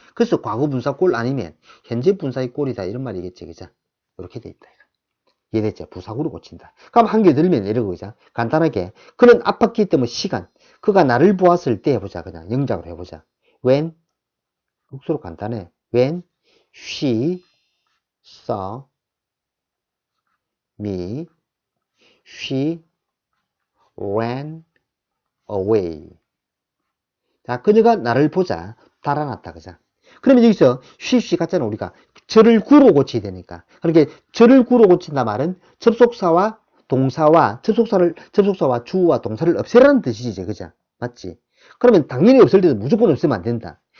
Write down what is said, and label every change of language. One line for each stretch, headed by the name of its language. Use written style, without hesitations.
Korean: 그래서 과거 분사 꼴 아니면 현재 분사의 꼴이다, 이런 말이겠지, 그죠? 이렇게 돼 있다. 이해됐죠? 부사구로 고친다. 그럼 한 개 들면 이러고, 그죠? 간단하게 그는 아팠기 때문에 시간, 그가 나를 보았을 때 해보자, 그냥 영작으로 해보자. when, 육수로 간단해.
English: when she saw me, she ran away.
Korean: 자, 그녀가 나를 보자 달아났다. 그죠? 그러면 여기서 she 같잖아. 우리가 절을 구로 고쳐야 되니까. 그렇게 절을 구로 고친다 말은 접속사와 동사와 접속사와 주어와 동사를 없애라는 뜻이지. 그죠? 맞지? 그러면 당연히 없을 때도 무조건 없애면 안 된다.